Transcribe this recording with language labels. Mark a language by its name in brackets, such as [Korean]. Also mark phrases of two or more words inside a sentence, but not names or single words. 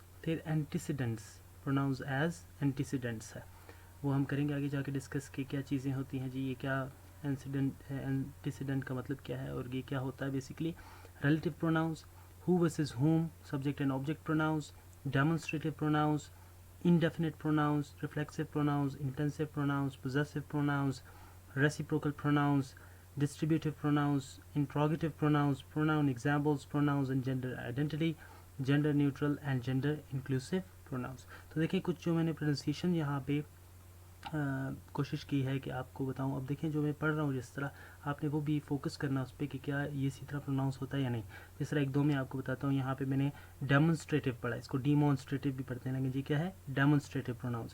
[Hindi] फिर [English] antecedents, pronouns as antecedents [Hindi] है, वो हम करेंगे आगे जाके डिस्कस कि क्या चीज़ें होती हैं जी, ये क्या इंसिडेंट है, एंटीसीडेंट का मतलब क्या है और ये क्या होता है बेसिकली। [English] relative pronouns, who versus whom, subject and object pronouns, demonstrative pronouns, indefinite pronouns, reflexive pronouns, intensive pronouns, possessive pronouns, reciprocal pronouns, distributive pronouns, interrogative pronouns, pronoun examples, pronouns and gender identity, gender neutral and gender inclusive pronouns। [Hindi] तो देखिए कुछ जो मैंने प्रोनाउंसिएशन यहाँ पे कोशिश की है कि आपको बताऊं। अब देखें जो मैं पढ़ रहा हूँ जिस तरह, आपने वो भी फोकस करना उस पर कि क्या ये इसी तरह प्रोनाउंस होता है या नहीं। जिस तरह एक दो मैं आपको बताता हूँ। यहाँ पे मैंने डेमोन्स्ट्रेटिव पढ़ा, इसको डीमोन्स्ट्रेटिव भी पढ़ते हैं, लेकिन जी क्या है [English] demonstrative pronouns.